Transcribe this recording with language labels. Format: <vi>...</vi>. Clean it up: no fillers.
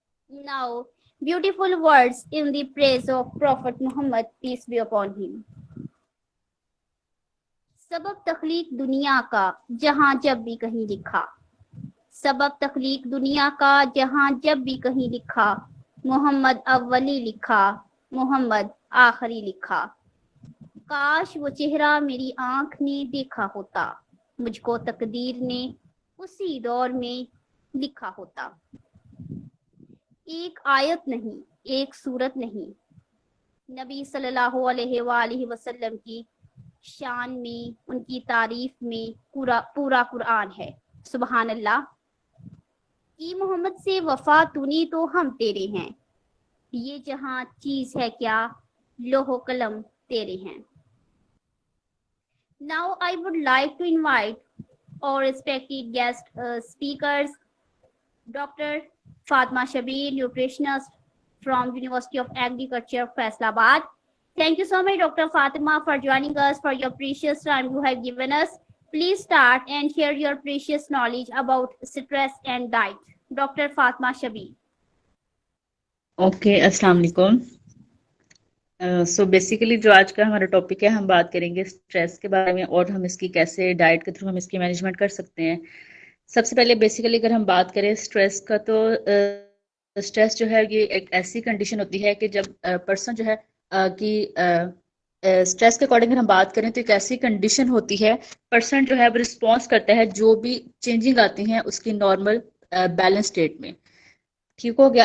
<en>Now, beautiful words in the praise of Prophet Muhammad, peace be upon him.</en> <hi>सबब तख्लीक दुनिया का जहां जब भी कहीं लिखा, सबब तख्लीक दुनिया का जहां जब भी कहीं लिखा, मोहम्मद अव्वली लिखा, मोहम्मद आखिरी लिखा। काश वो चेहरा मेरी आंख ने देखा होता, मुझको तकदीर ने उसी दौर में लिखा होता। एक आयत नहीं, एक सूरत नहीं, नबी सल्लल्लाहु अलैहि वसल्लम की शान में, उनकी तारीफ में पूरा कुरान है। सुभान अल्लाह। कि मोहम्मद से वफा तूने तो हम तेरे हैं, ये जहां चीज है क्या लोहो कलम तेरे हैं।</hi> <en>Now I would like to invite our respected guest speakers, Dr. Fatma Shabir, nutritionist from University of Agriculture, Faisalabad. Thank you so much, Dr. Fatima, for joining us, for your precious time you have given us. Please start and share your precious knowledge about stress and diet. Dr. Fatma Shabir.</en> <hi>Okay, अस्सलाम वालेकुम। So basically जो आज का हमारा topic है, हम बात करेंगे स्ट्रेस के बारे में और हम इसकी कैसे डाइट के थ्रू हम इसकी मैनेजमेंट कर सकते हैं। सबसे पहले बेसिकली अगर हम बात करें स्ट्रेस का, तो स्ट्रेस जो है ये एक ऐसी कंडीशन होती है कि जब पर्सन जो है कि स्ट्रेस के अकॉर्डिंग अगर हम बात करें तो एक ऐसी कंडीशन होती है, पर्सन जो है वो रिस्पॉन्स करता है जो भी चेंजिंग आती हैं उसकी नॉर्मल बैलेंस स्टेट में। ठीक हो गया।</hi>